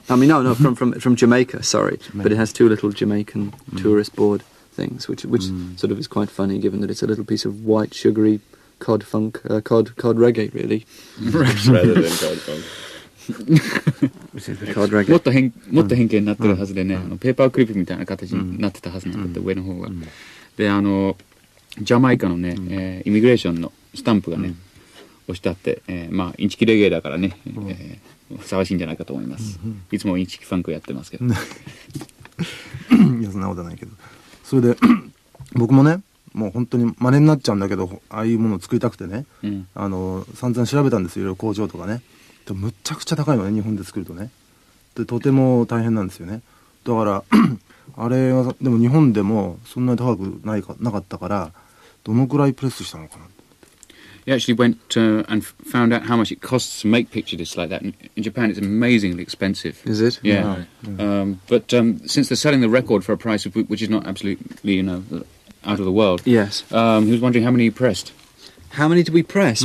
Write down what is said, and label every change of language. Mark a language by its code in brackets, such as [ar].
[en] I mean no from Jamaica, sorry. But it has two little Jamaican tourist board things, which sort of is quite funny, given that it's a little piece of white sugary cod reggae, really. Rather than cod funk. Cod reggae. [ja] もっと変形になってるはずでね、ペーパークリップみたいな形になってたはずなんだって、上の方が。でジャマイカのね、イミグレーションのスタンプがね、押してあって、まあインチキレゲエだからね、ふさわしいんじゃないかと思います。いつもインチキファンクやってますけど。いやそんなことないけど、それで僕もね、もう本当に真似になっちゃうんだけど、ああいうものを作りたくてね、散々調べたんですよ、いろいろ工場とかね。でむっちゃくちゃ高いのね、日本で作るとね。でとても大変なんですよね。だからあれはでも日本でもそんなに高くなかったから、どのくらいプレスしたのかな。 [en] He actually went and found out how much it costs to make picture discs like that. In Japan, it's amazingly expensive. Is it? Yeah. But since they're selling the record for a price which is not absolutely, out of the world. Yes. He was wondering how many he pressed. How many did we press?